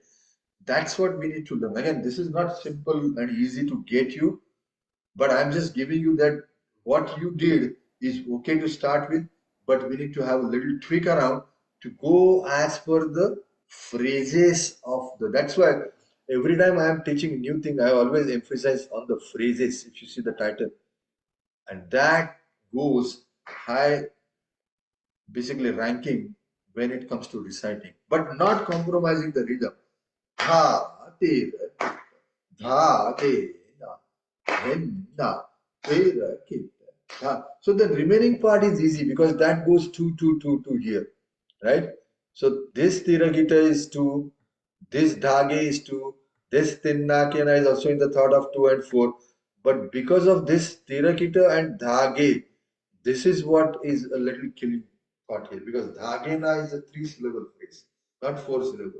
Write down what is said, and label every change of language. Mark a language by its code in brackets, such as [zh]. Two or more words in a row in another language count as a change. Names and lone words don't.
[en] That's what we need to learn. Again, this is not simple and easy to get you, but I'm just giving you that what you did is okay to start with, but we need to have a little tweak around to go as per the phrases of the. That's why every time I am teaching a new thing, I always emphasize on the phrases. If you see the title, and that goes high, basically ranking when it comes to reciting, but not compromising the rhythm. Dha, te, dha, te, na, hen, na, te, ra, ki, dha. So the remaining part is easy because that goes 2, 2, 2, 2 here, right? So this tiragita is 2, this dhage is 2, this tinnakena is also in the thought of 2 and 4. But because of this tirakita and dhage, this is what is a little killing part here because dhagena is a 3-syllable phrase, not 4 syllable.